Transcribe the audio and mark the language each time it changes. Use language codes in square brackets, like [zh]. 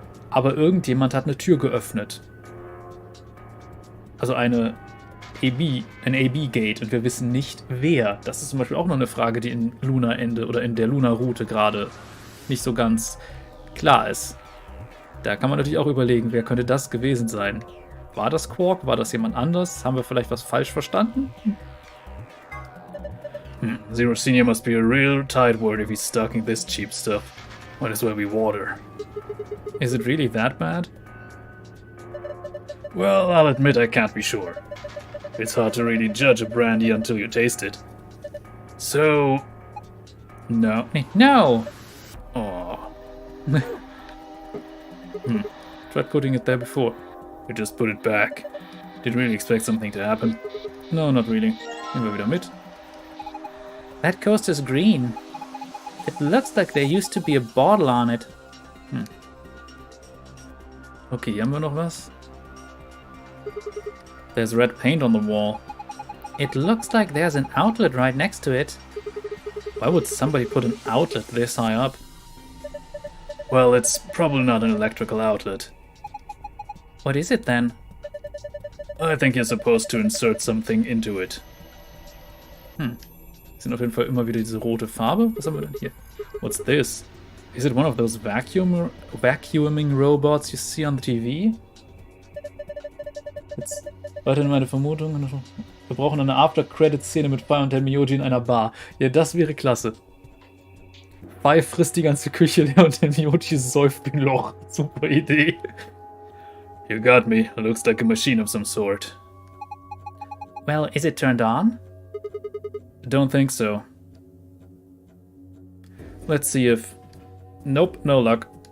[de] Aber irgendjemand hat eine Tür geöffnet. Also ein AB-Gate, und wir wissen nicht, wer. Das ist zum Beispiel auch noch eine Frage, die in Luna-Ende oder in der Luna-Route gerade nicht so ganz klar ist. Da kann man natürlich auch überlegen, wer könnte das gewesen sein. War das Quark? War das jemand anders? Haben wir vielleicht was falsch verstanden? [en] Zero Senior must be a real tightwad if he's stocking this cheap stuff. Might as well be water. Is it really that bad? Well, I'll admit I can't be sure. It's hard to really judge a brandy until you taste it. So... No. No! Oh. Tried putting it there before. We just put it back. Didn't really expect something to happen. No, not really. [de] Nehmen wir wieder mit. [en] That coaster's green. It looks like there used to be a bottle on it. [de] Okay, hier haben wir noch was. [en] There's red paint on the wall. It looks like there's an outlet right next to it. Why would somebody put an outlet this high up? Well, it's probably not an electrical outlet. What is it then? I think you're supposed to insert something into it. [de] Sind auf jeden Fall immer wieder diese rote Farbe. Was haben wir denn hier? [en] What's this? Is it one of those vacuuming robots you see on the TV? [de] Jetzt weiterhin meine Vermutung. Wir brauchen eine After-Credit-Szene mit Pai und der Miyoji in einer Bar. Ja, das wäre klasse. Pai frisst die ganze Küche leer und der Miyoji säuft wie ein Loch. Super Idee. [en] You got me. Looks like a machine of some sort. Well, is it turned on? Don't think so. Let's see if... Nope, no luck.